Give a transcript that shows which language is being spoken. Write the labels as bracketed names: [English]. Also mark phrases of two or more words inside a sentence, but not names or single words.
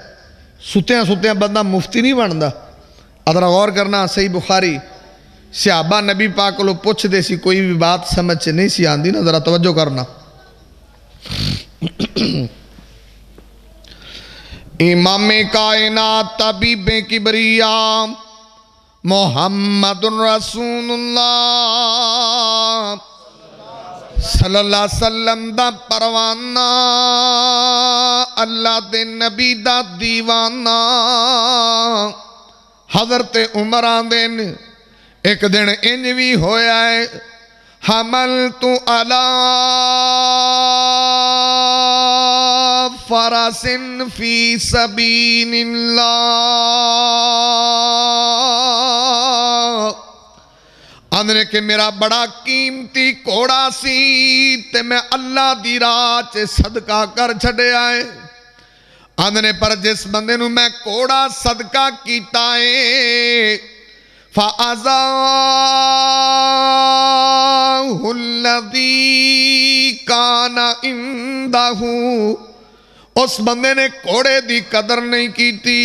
[Punjabi] ستیا ستیا بندہ مفتی نہیں بنتا۔ ادھر غور کرنا، صحیح بخاری صحابہ نبی پاک کو پچھدے سی، کوئی بھی بات سمجھ سے نہیں سی آندی نا، ذرا توجہ کرنا. امامِ کائنات طبیبِ کبریا [Arabic] محمد رسول الله صلى الله عليه وسلم [Punjabi] دا پروانہ، اللہ دے نبی دا دیوانہ. حضرت عمر آندے نے اک دن انج بھی ہویا ہے, [Arabic] حملت على فرس في سبيل الله, [Punjabi] آندے کہ میرا بڑا قیمتی گھوڑا سی تے میں اللہ دی راہ چ صدقہ کر چھڈیا ہے. آندے پر جس بندے نوں میں گھوڑا صدقہ کیتا ہے, [Arabic] فأضاعه الذي كان عنده, [Urdu] اس بندے نے گھوڑے کی قدر نہیں کی تھی.